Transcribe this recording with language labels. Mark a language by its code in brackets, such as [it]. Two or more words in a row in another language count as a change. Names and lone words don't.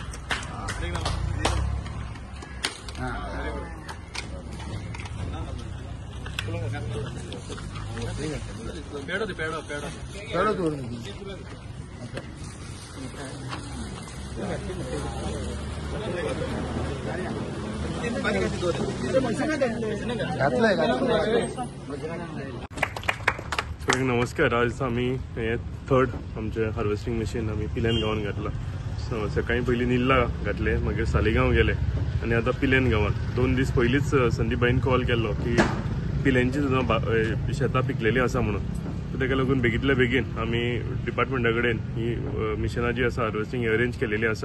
[kok] पेडो तोड घातलंय नमस्कार. आज आम्ही हे थर्ड आमचे [en] harvesting machine [kok] आम्ही पिल्यान गावान घातला. सकाळी पयलीं निल्ला घातले, मागीर सालिगांव गेले आनी आतां पिल्यान गांवांत. 2 दीस पयलींच संदीपबाईन कॉल केल्लो की पिल्यांची सुद्दां शेतां पिकलेलीं आसा म्हणून. सो ताका लागून बेगींतल्या बेगीन आमी डिपार्टमेंटा कडेन ही मिशनां जी आसा [en] harvesting arrange [kok] केलेली आसा.